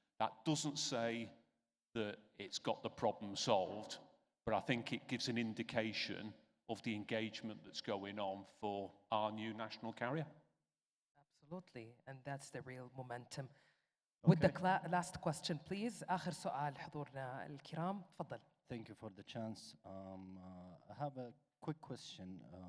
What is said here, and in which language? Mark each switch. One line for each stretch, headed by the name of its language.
English: That doesn't say that it's got the problem solved, but I think it gives an indication of the engagement that's going on for our new national carrier. Absolutely, and that's the real momentum. With the last question, please.
Arabic: آخر سؤال حضورنا الكرام، تفضل.
English: Thank you for the chance. I have a quick question.